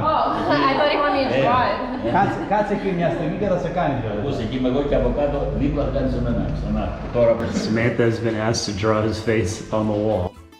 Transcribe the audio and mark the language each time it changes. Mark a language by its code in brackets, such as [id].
[en] Oh, I thought he wanted me to draw it. [el] Κάτσε εκεί μια στιγμή και θα σε κάνει. Ακούς, εκεί είμαι εγώ και από κάτω, δίπλα θα κάνεις εμένα. Ξανά, τώρα πες. [en] Samantha has been asked to draw his face on the wall.